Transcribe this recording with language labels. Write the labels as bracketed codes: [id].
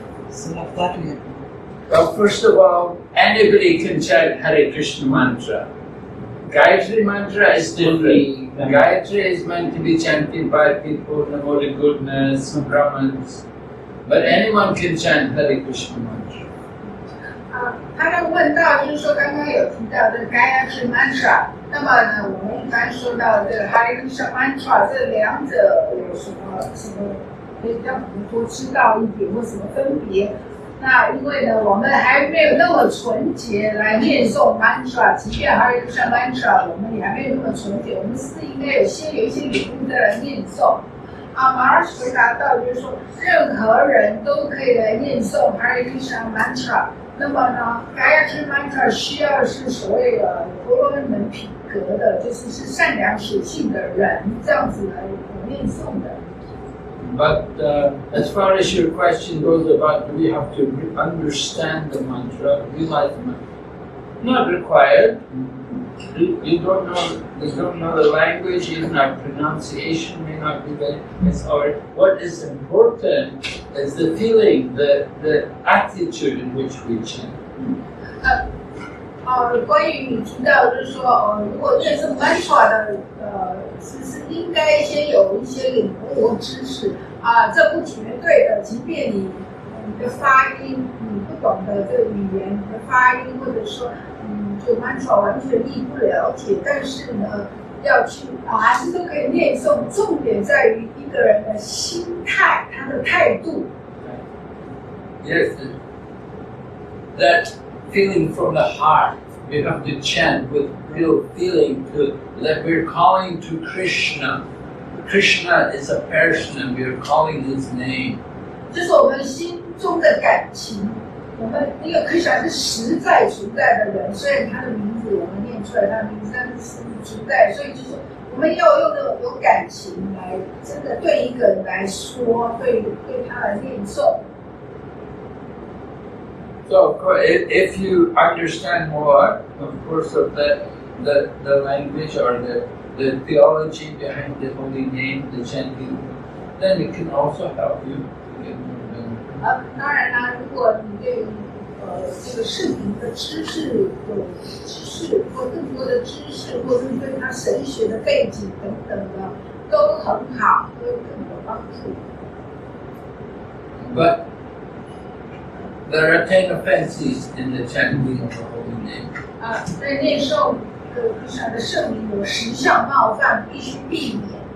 [en] So like that we have to do. Well, first of all, anybody can chant Hare Krishna mantra. Gayatri mantra is different. Gayatri is meant to be chanted by people, Namo to goodness, Brahmins. But anyone can chant Hare Krishna mantra. [zh] 他刚问到，就是说刚刚有提到这个 Gayatri Mantra， 那么呢，我们一般说到这个 Hare Krishna Mantra， 这两者有什么可以让我们多知道一点或什么分别？那因为呢，我们还没有那么纯洁来念诵 Mantra， 即便 Hare Krishna Mantra， 我们也还没有那么纯洁，我们是应该有一些领悟再来念诵。 Maharaj 回答到，就是说任何人都可以来念诵 Hare Krishna Mantra。那么呢 ，Gayatri Mantra 需要是所谓的婆罗门品格的，就是善良属性的人，这样子来念诵的。 [en] But as far as your question goes about do we have to understand the mantra, realize the mantra, not required. You don't know the language, even our pronunciation may not be very. What is important is the feeling, the attitude in which we chant. [zh] 关于你提到就是说，如果念诵 mantra 的，是应该先有一些领悟和知识啊，这不绝对的，即便你的发音，你不懂得这个语言，你的发音或者说就 mantra 完全亦不了解，但是呢，要去还是都可以念诵。重点在于一个人的心态，他的态度。 [en] Yes, that feeling from the heart. We have to chant with real feeling that we're calling to Krishna. Krishna is a person and we're calling his name. [zh] 这是我们心中的感情。我们因为 Krishna 是实在存在的人，虽然他的名字我们念出来，他的名字但是存在，所以就是我们要用那种有感情来真的对一个人来说，对他来念诵。 [en] So of course, if you understand more, of course, of the language or the theology behind the holy name, the chanting, then it can also help you get more. [zh] 当然啦，如果你对这个视频的知识有知识或更多的知识，或是对他神学的背景等等的，都很好，都更有帮助。 [en] But there are 10 offenses in the chanting of the holy name. [zh] 在念诵Krishna 的圣名有10项冒犯，必须避免。